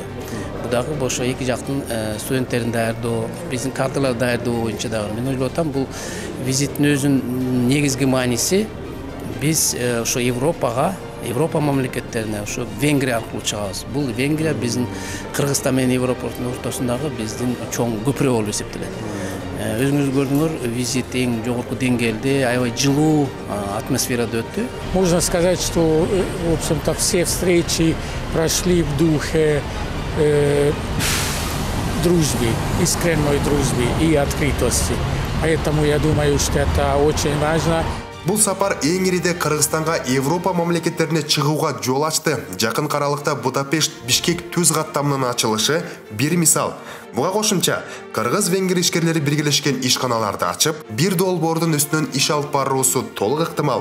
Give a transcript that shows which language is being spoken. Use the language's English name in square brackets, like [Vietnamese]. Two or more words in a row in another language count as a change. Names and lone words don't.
[Kyrgyz] Дагы ошо эки жактын студенттерин даярдоо, биздин кадраларды даярдоо боюнча дагы мен ойлоп атам, бул визиттин өзүнүн негизги мааниси биз ошо Европа мамлекеттерине ошо Венгрия аркылуу чыгабыз. Бул Венгрия биздин Кыргызстан менен Европанын ортосундагы биздин чоң көпүрө болуп эсептелет. Өзүңүз көрдүңөр, визит эң жогорку деңгээлде, аябай жылуу атмосферада өттү. [Russian] Можно сказать, что, в общем-то, все встречи прошли в духе дружбы, искренней дружбы и открытости. Поэтому я думаю, что это очень важно. [Kyrgyz] Бул сапар эң ириде Кыргызстанга Европа мамлекеттерине чыгууга жол ачты. Жакын аралыкта Будапешт, Бишкек түз каттамынын ачылышы бир мисал. Буга кошумча, Кыргыз-Венгер ишкерлери биргелешкен ишканаларды ачып, бир долбоордун үстүнөн иш алып баруусу толук ыктымал.